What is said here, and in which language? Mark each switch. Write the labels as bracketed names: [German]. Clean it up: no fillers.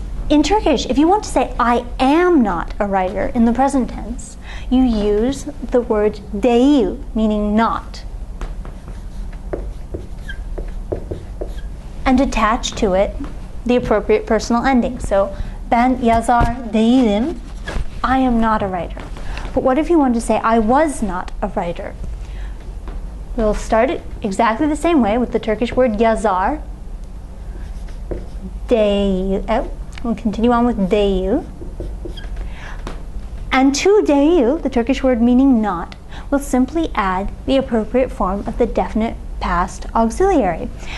[English] In Turkish, if you want to say I am not a writer in the present tense, you use the word değil, meaning not, and attach to it the appropriate personal ending. So, [Turkish] ben yazar değilim, [English] I am not a writer. But what if you want to say I was not a writer? We'll start it exactly the same way with the Turkish word yazar. Değil. We'll continue on with değil. And to değil, the Turkish word meaning not, we'll simply add the appropriate form of the definite past auxiliary.